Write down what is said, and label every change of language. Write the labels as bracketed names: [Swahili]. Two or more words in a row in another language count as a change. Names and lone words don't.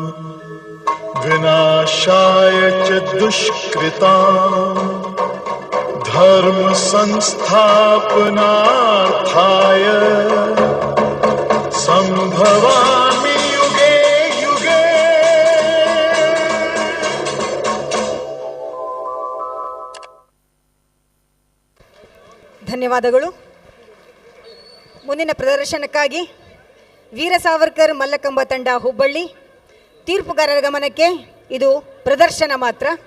[Sanskrit] विनाशाय च दुष्कृतां धर्म संस्थापनार्थाय संभवामि युगे युगे। [Kannada] ಧನ್ಯವಾದಗಳು. ಮುಂದಿನ ಪ್ರದರ್ಶನಕ್ಕಾಗಿ ವೀರ ಸಾವರ್ಕರ್ ಮಲ್ಲಕಂಬ ತಂಡ ಹುಬ್ಬಳ್ಳಿ. ತೀರ್ಪುಗಾರರ ಗಮನಕ್ಕೆ, ಇದು ಪ್ರದರ್ಶನ ಮಾತ್ರ.